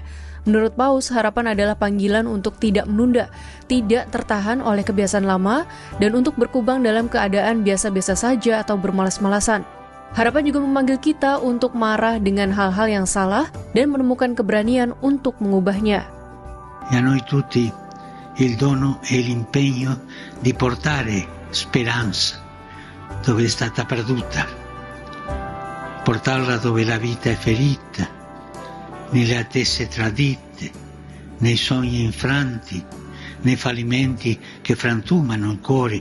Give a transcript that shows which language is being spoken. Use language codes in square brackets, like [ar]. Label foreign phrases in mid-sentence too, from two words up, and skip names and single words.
[id] Menurut Paus, harapan adalah panggilan untuk tidak menunda, tidak tertahan oleh kebiasaan lama, dan untuk berkubang dalam keadaan biasa-biasa saja atau bermalas-malasan. Harapan juga memanggil kita untuk marah dengan hal-hal yang salah dan menemukan keberanian untuk mengubahnya. [it] E a noi tutti il dono e l'impegno di portare speranza dove è stata perduta, portarla dove la vita è ferita, nelle attese tradite, nei sogni infranti, nei fallimenti che frantumano il cuore,